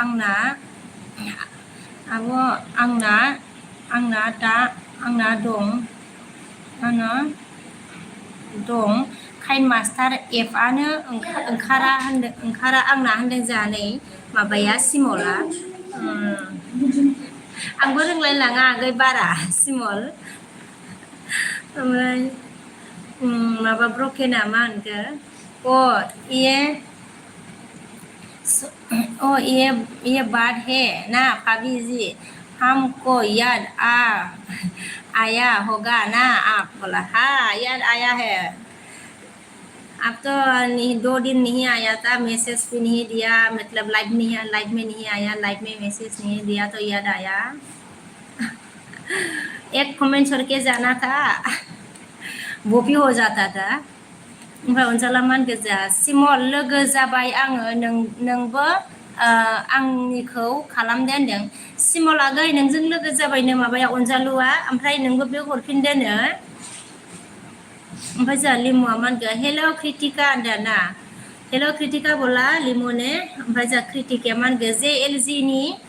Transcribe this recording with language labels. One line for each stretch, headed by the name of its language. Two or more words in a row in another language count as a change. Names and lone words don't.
Bodo: आंना दं काइन मास्टार एफआनो ओंखारा आंना होनदों जोंहा नै माबाया सिमला आंबो रोंलायलाङा आगै बारा सिमल ओमफ्राय माबा ब्रकेना मा होनखो
Hindi: ये बात है ना भाभी जी हमको याद आया होगा ना आप बोला हाँ याद आया है अब तो 2 दिन नहीं आया था मैसेज भी नहीं दिया मतलब लाइव में नहीं आया लाइव में मैसेज नहीं दिया तो याद आया एक कमेंट छोड़ के जाना था वो भी हो जाता था
Bodo: ओमफ्राय अनजाला मा होनखो जा सिमल लोगो जाबाय आङो नोंबो आंनिखौ खालामदो होनदों सिमल आगै नोंजों लोगो जाबायनो माबाया अनजालुआ ओमफ्राय नोंबो बे हरफिनदोनो ओमफ्राय जा लिमुआ मा होनखो हेल' क्रिटिका होनदों ना हेल' क्रिटिका बोला लिमुने ओमफ्राय जा क्रिटिकाया मा होनखो JLG नि